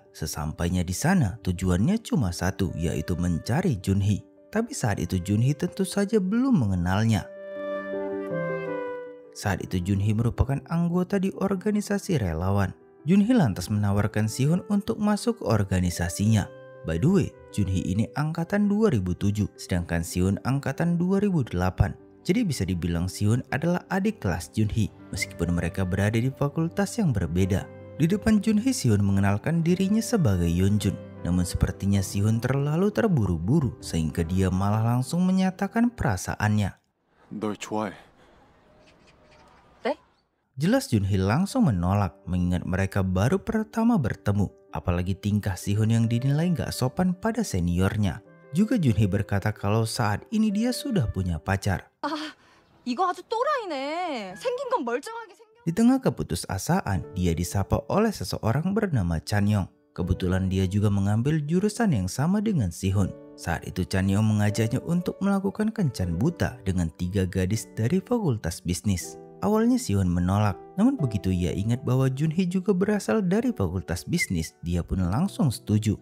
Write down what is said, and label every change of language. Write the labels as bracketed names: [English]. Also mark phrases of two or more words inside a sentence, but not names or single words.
[Indonesian] Sesampainya di sana, tujuannya cuma satu, yaitu mencari Junhee. Tapi saat itu Junhee tentu saja belum mengenalnya. Saat itu Junhee merupakan anggota di organisasi relawan. Junhee lantas menawarkan Sihun untuk masuk ke organisasinya. [English] By the way, [Indonesian] Junhee ini angkatan 2007, sedangkan Sihun angkatan 2008. Jadi bisa dibilang Sihun adalah adik kelas Junhee, meskipun mereka berada di fakultas yang berbeda. Di depan Junhee, Sihun mengenalkan dirinya sebagai Yeonjun. Namun sepertinya Sihun terlalu terburu-buru sehingga dia malah langsung menyatakan perasaannya. [Korean] 널 좋아해. 네? [Indonesian] Jelas Junhee langsung menolak mengingat mereka baru pertama bertemu. Apalagi tingkah Sihun yang dinilai gak sopan pada seniornya. Juga Junhee berkata kalau saat ini dia sudah punya pacar. [Korean] 이거 아주 또라이네. 생긴 건 멀쩡하게 생겼... [Indonesian] Di tengah keputusasaan, dia disapa oleh seseorang bernama Chanyeong. Kebetulan dia juga mengambil jurusan yang sama dengan Sihun. Saat itu Chanyeong mengajaknya untuk melakukan kencan buta dengan 3 gadis dari fakultas bisnis. Awalnya Sihun menolak, namun begitu ia ingat bahwa Junhee juga berasal dari fakultas bisnis, dia pun langsung setuju.